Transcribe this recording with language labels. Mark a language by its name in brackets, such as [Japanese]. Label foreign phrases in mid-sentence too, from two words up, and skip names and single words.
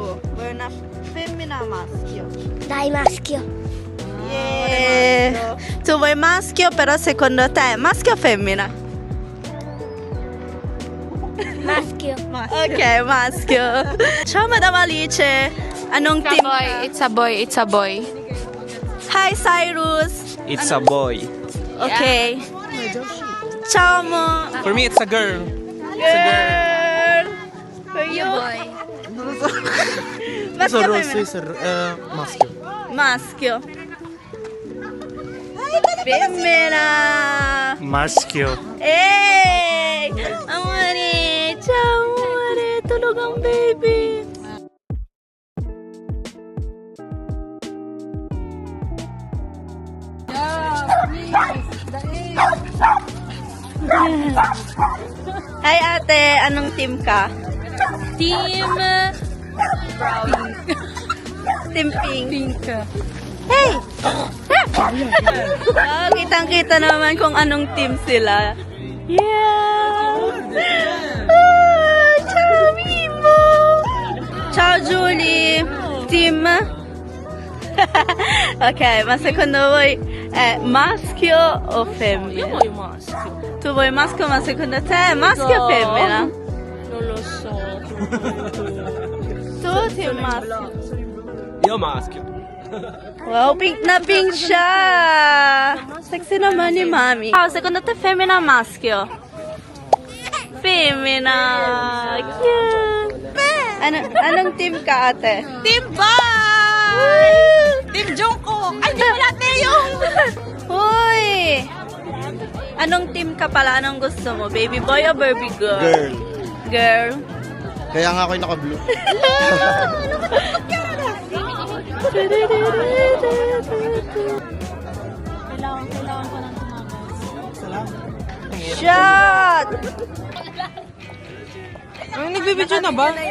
[Italian] Vuoi una femmina o maschio? Dai, maschio. [English] Yeah. [Italian] Tu vuoi maschio, però secondo te maschio o femmina? Maschio. Ok, maschio. Ciao Madame Alice. [Filipino] Anong team ka? [English] It's a boy, it's a boy. Hi Cyrus. It's a boy. [Italian] Okay. Ciao mo. [English] For me, it's a girl. Girl. For you? [Italian] Maschio o femmina? maschio. Maschio. Femmina. Maschio. Ehi! Amore! Ciao amore! [Filipino] Tulog ang baby! Hi ate! Anong team ka? [English] Team Team Pink. Hey! [Filipino] Oh, kitang-kita naman kung anong team sila. [English] Yeah! Ah, ciao Mimo! [Italian] Ciao Julie! Team? Ok, ma secondo voi è maschio o femmina? Io voglio maschio. Tu vuoi maschio, ma secondo te è maschio o femmina? Non lo so. Tu team maschio. Io maschio. [Filipino] Wow, pink na pink siya! Sexy naman ni Mami. [Italian] Oh, secondo te femmina o maschio? Femmina! [English] Cute! [Filipino] Anong team ka, ate? [English] Team Boy! Team Jungkook! [Filipino] Ay, di pala yung! Uy! Anong team ka pala? Anong gusto mo? [English] Baby boy o Barbie girl? Girl. Girl? [Filipino] Kaya nga ako'y naka-blue. Kailangan ko ng tumakas. [English] Shot! [Filipino] Ay, nagbibidyo na ba?